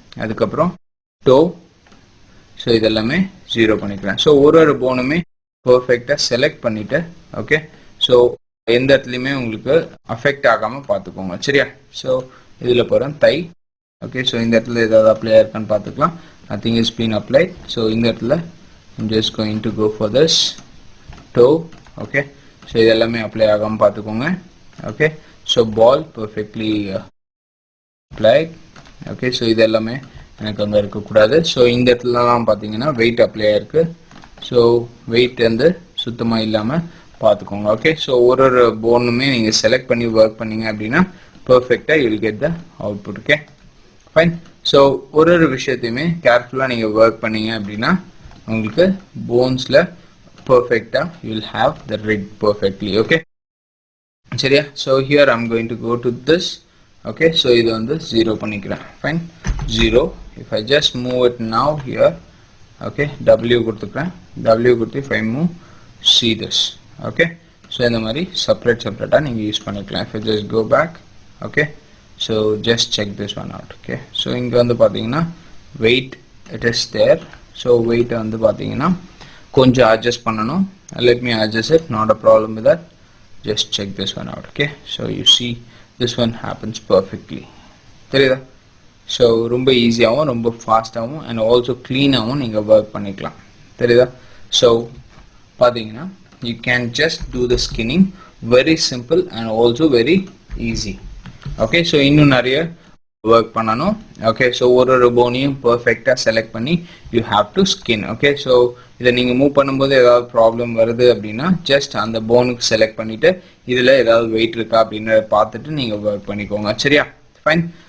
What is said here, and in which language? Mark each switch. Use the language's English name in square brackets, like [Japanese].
[Tamil] அதுக்கப்புறம் to, so இதெல்லாமே 0 பண்ணிக்கிறேன். ஸோ ஒரு போனுமே பர்ஃபெக்டாக செலக்ட் பண்ணிவிட்டு ஓகே, ஸோ எந்த இடத்துலையுமே உங்களுக்கு அஃபெக்ட் ஆகாமல் பார்த்துக்கோங்க சரியா. ஸோ இதில் போகிறேன் தை. ஓகே, ஸோ இந்த இடத்துல ஏதாவது அப்ளை ஆயிருக்கான்னு பார்த்துக்கலாம். [English] Nothing is been apply. So [Tamil] இந்த இடத்துல [English] I'm just going to go for this toe. [Tamil] Okay, so இது எல்லாமே அப்ளை ஆகாமல் பார்த்துக்கோங்க. ஓகே, ஸோ பால் பர்ஃபெக்ட்லி அப்ளை. ஓகே, ஸோ இது எல்லாமே எனக்கு அங்கே இருக்கக்கூடாது. ஸோ இந்த இடத்துலலாம் பார்த்தீங்கன்னா வெயிட் அப்ளை ஆயிருக்கு. ஸோ வெயிட் வந்து சுத்தமாக இல்லாமல் பார்த்துக்கோங்க. ஓகே, ஸோ ஒரு போனுமே நீங்கள் செலக்ட் பண்ணி ஒர்க் பண்ணீங்க அப்படின்னா பர்ஃபெக்டாக [English] You will get the output. [Tamil] Okay fine. So ஒரு விஷயத்தையுமே கேர்ஃபுல்லாக நீங்கள் ஒர்க் பண்ணீங்க அப்படின்னா உங்களுக்கு போன்ஸில் பர்ஃபெக்டாக [English] You will have the rig perfectly. Okay சரியா. So here I'm going to go to this. Okay, so [Tamil] இது வந்து 0 பண்ணிக்கிறேன். [English] Fine, 0. If I just move it now here. [Tamil] Okay, W கொடுத்துக்கிறேன். [English] W கொடுத்து if I move, see this. [Tamil] Okay, so இந்த மாதிரி செப்பரேட்டாக நீங்கள் யூஸ் பண்ணிக்கலாம். [English] if I just go back. Okay, so just check this one out. [Tamil] Okay, so இங்கே வந்து பார்த்தீங்கன்னா [English] weight it is there. [Tamil] So வெயிட்டை வந்து பார்த்தீங்கன்னா கொஞ்சம் அட்ஜஸ்ட் பண்ணணும். [English] let me adjust it, not a problem with that. just check this one out. Okay, so you see this one happens perfectly. [Tamil] தெரியுதா? So ரொம்ப ஈஸியாகவும் ரொம்ப ஃபாஸ்ட்டாகவும் அண்ட் ஆல்சோ க்ளீனாகவும் நீங்கள் ஒர்க் பண்ணிக்கலாம். தெரியுதா? [English] So பார்த்தீங்கன்னா you can just do the skinning very simple and also very easy. [Tamil] Okay, so இன்னும் நிறைய ஒர்க் பண்ணணும். ஓகே, ஸோ ஒரு போனையும் பர்ஃபெக்டாக செலக்ட் பண்ணி [English] You have to skin. [Tamil] Okay, so இதை நீங்கள் மூவ் பண்ணும்போது ஏதாவது ப்ராப்ளம் வருது அப்படின்னா ஜஸ்ட் அந்த போனுக்கு செலக்ட் பண்ணிவிட்டு இதில் ஏதாவது வெயிட் இருக்கா அப்படின்னு பார்த்துட்டு நீங்கள் ஒர்க் பண்ணிக்கோங்க சரியா. ஃபைன்.